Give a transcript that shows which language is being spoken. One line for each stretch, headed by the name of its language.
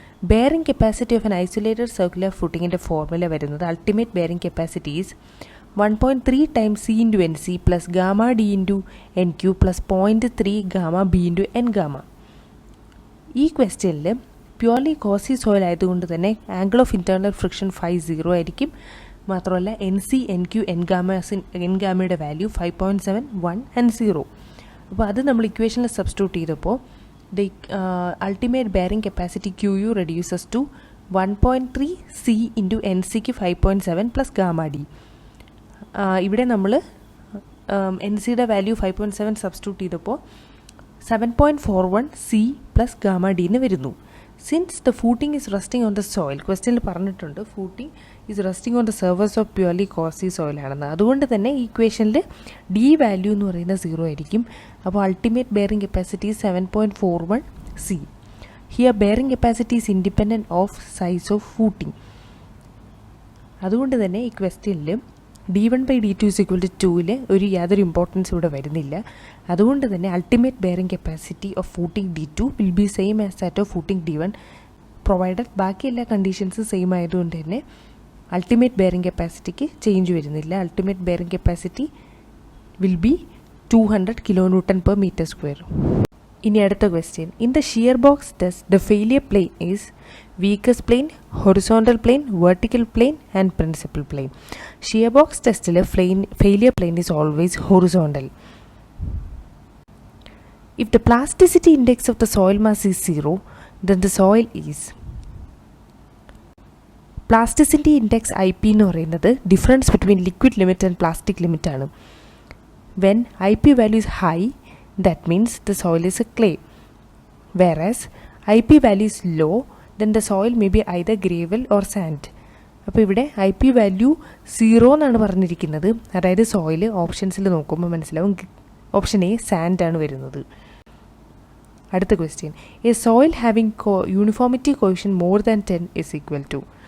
English: bearing capacity of an isolated circular footing in the formula വരുന്നത് ultimate bearing capacity is 1.3 times C into NC plus gamma D into NQ plus 0.3 gamma B into N gamma.
Malayalam: ഈ ക്വസ്റ്റ്യനിൽ purely Kosi soil ആയതുകൊണ്ട് തന്നെ angle of internal friction 0 ആയിരിക്കും. മാത്രമല്ല NC NQ N ഗാമയുടെ value 5.7 1 and 0. അപ്പോൾ അത് നമ്മൾ ഇക്വേഷനിൽ സബ്സ്റ്റിറ്റ്യൂട്ട് ചെയ്തപ്പോൾ
English: the ultimate bearing capacity QU reduces to 1.3 C into NCക്ക് 5.7 plus gamma D.
Malayalam: ഇവിടെ നമ്മൾ NCയുടെ വാല്യൂ 5.7 സബ്സ്റ്റിറ്റ്യൂട്ട് ചെയ്തപ്പോൾ 7.41 C plus gamma D എന്ന് വരുന്നു.
English: since the footing is resting on the soil,
Malayalam: ക്വസ്റ്റ്യനിൽ പറഞ്ഞിട്ടുണ്ട്
English: Footing is resting on the surface of purely cohesive soil ആണെന്ന്.
Malayalam: അതുകൊണ്ട് തന്നെ ഈ ഇക്വേഷനിൽ D വാല്യൂ എന്ന് പറയുന്നത് 0 ആയിരിക്കും. അപ്പോൾ ultimate bearing capacity 7.41 C.
English: Here bearing capacity is independent of size of footing.
Malayalam: അതുകൊണ്ട് തന്നെ ഈ ക്വസ്റ്റ്യനിൽ D1/D2 = 2 യാതൊരു ഇമ്പോർട്ടൻസ് ഇവിടെ വരുന്നില്ല. അതുകൊണ്ട് തന്നെ ultimate bearing capacity of footing D2 will be same as that of footing D1 provided ബാക്കി എല്ലാ കണ്ടീഷൻസും സെയിം ആയതുകൊണ്ട് തന്നെ അൾട്ടിമേറ്റ് ബെയറിംഗ് കപ്പാസിറ്റിക്ക് ചേഞ്ച് വരുന്നില്ല.
English: Ultimate bearing capacity will be 200 kN/m².
Malayalam: ഇനി അടുത്ത question.
English: In the shear box test the failure plane is weakest plane, horizontal plane, vertical plane and principal plane. Shear box testile failure plane is always horizontal. If the plasticity index of the soil mass is 0, then the soil is. Plasticity index IP എന്ന് പറയുന്നത് difference between liquid limit and plastic limit ആണ്. When IP value is high, that means the soil is a clay. Whereas IP value is low, then the soil may be either gravel or sand.
Malayalam: അപ്പോൾ ഇവിടെ IP value 0 എന്നാണ് പറഞ്ഞിരിക്കുന്നത്. അതായത് soil ഓപ്ഷൻസിൽ നോക്കുമ്പോൾ മനസ്സിലാവും option A sand ആണ് വരുന്നത്. അടുത്ത question.
English: A soil having uniformity coefficient more than 10 is equal to.